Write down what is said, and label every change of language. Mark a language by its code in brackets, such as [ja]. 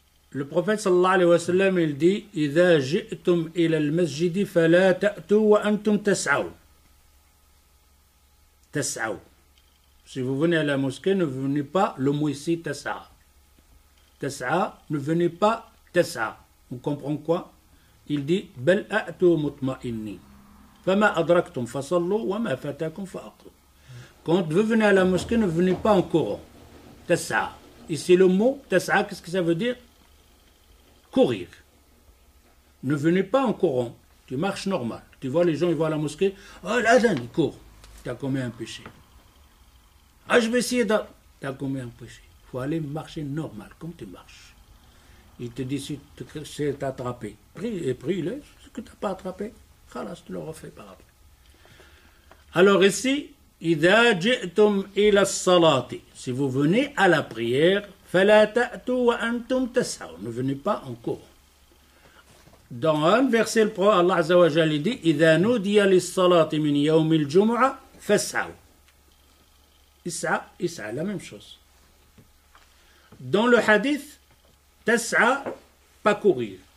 [fr] Le prophète sallallahu alayhi wa sallam il dit [ar] إذا جئتم إلى المسجد فلا تأتوا وأنتم تسعون. تسعوا. [fr] Si vous venez à la mosquée, ne venez pas le mot ici tas'a. Tas'a, ne venez pas tas'a. On comprend quoi? Il dit [ar] بل أأتوا مطمئنين. فما أدركتم فصلوا وما فاتكم فأقضوا. [fr] Quand vous venez à la mosquée, ne venez pas en courant. Tas'a. Ici le mot tas'a, qu'est-ce que ça veut dire? Courir. Ne venez pas en courant. Tu marches normal. Tu vois les gens, ils vont à la mosquée. Oh, l'adhan, il court. Tu as commis un péché. Ah, je vais essayer de... Tu as commis un péché. Il faut aller marcher normal, comme tu marches. Il te dit si c'est attrapé. Prie-le. Ce que tu n'as pas attrapé, khalas, tu le refais par après. Alors ici, [ar] إذا جئتم إلى الصلاة. [fr] Si vous venez à la prière, [ar] فلا تأتوا وأنتم تسعون. [fr] Ne venez pas en courant. Dans un verset, Allah Azza wa Jalla dit [ar] إذا نودي للصلاة من يوم الجمعة فاسعوا. [fr] Is'a, la même chose. Dans le hadith, tas'a, pas courir.